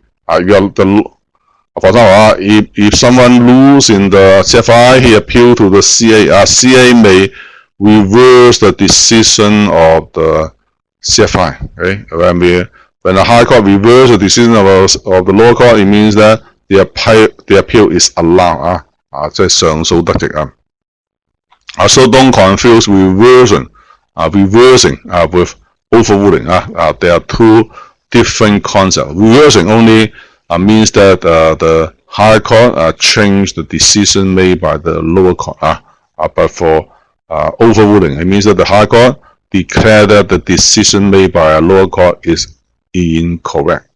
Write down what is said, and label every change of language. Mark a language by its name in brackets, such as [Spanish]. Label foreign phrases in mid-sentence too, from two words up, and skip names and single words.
[English] For example, if someone loses in the CFI, he appeal to the CA. CA may reverse the decision of the CFI. Okay? When the high court reverses the decision of the lower court, it means that the appeal is allowed. [Cantonese] 即係上訴得直啊。 [English] So don't confuse reversing with overruling. There are two different concepts. Reversing only means that the higher court changed the decision made by the lower court. But for overruling, it means that the higher court declared that the decision made by a lower court is incorrect.